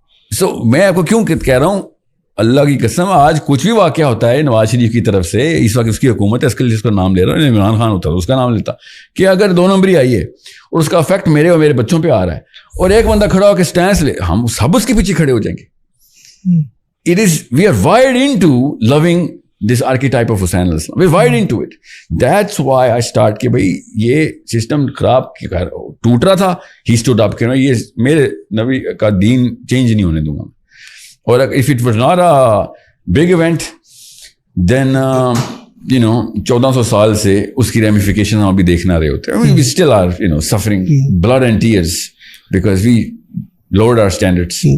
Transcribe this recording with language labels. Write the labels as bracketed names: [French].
[Urdu] سو میں آپ کو کیوں کہہ رہا ہوں, اللہ کی قسم آج کچھ بھی واقعہ ہوتا ہے نواز شریف کی طرف سے, اس وقت اس کی حکومت ہے, اس کے لیے اس کا نام لے رہا ہوں, عمران خان ہوتا ہے اس کا نام لیتا, کہ اگر 2 نمبری آئی ہے اور اس کا افیکٹ میرے اور میرے بچوں پہ آ رہا ہے, اور ایک بندہ کھڑا ہو کے اسٹینس لے, ہم سب اس کے پیچھے کھڑے ہو جائیں گے. [English] We are wired into loving this archetype of Hussain al-Islam. We're wired into it. That's why I start [Urdu] کہ بھائی یہ سسٹم خراب ٹوٹ رہا تھا, [English] he stood up [Urdu] کہ یہ میرے نبی کا دین چینج نہیں ہونے دوں گا. اور [English] if it was not a big event, then [Urdu] 1400 سال سے اس کی ریمیفیکیشن ہم ابھی دیکھ نہ رہے ہوتے. [English] We still are suffering blood and tears because we lowered our standards.